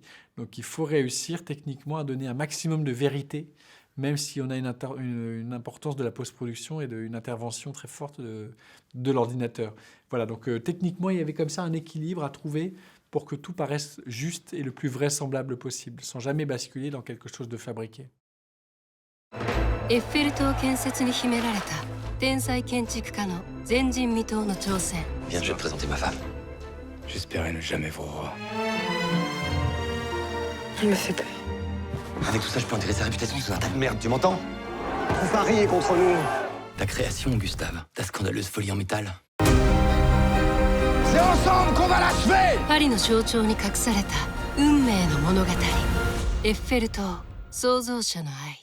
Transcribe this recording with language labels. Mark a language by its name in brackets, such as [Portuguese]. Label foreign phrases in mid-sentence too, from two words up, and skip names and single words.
[French] Donc il faut réussir techniquement à donner un maximum de vérité, même si on a une importance de la post-production et une intervention très forte de l'ordinateur. Voilà, donc techniquement, il y avait comme ça un équilibre à trouver pour que tout paraisse juste et le plus vraisemblable possible, sans jamais basculer dans quelque chose de fabriqué. [Japanese] エッフェル塔建設に秘められた天才建築家の前人未到の挑戦。 [French] Viens, je vais te présenter ma femme. J'espérais ne jamais vous revoir. Elle me fait peur. Avec tout ça, je peux enterrer sa réputation sous un tas de merde, tu m'entends? Vous pariez contre nous. Ta création, Gustave, ta scandaleuse folie en métal. C'est ensemble qu'on va l'achever. [Japanese] パリの象徴に隠された運命の物語エッフェル塔創造者の愛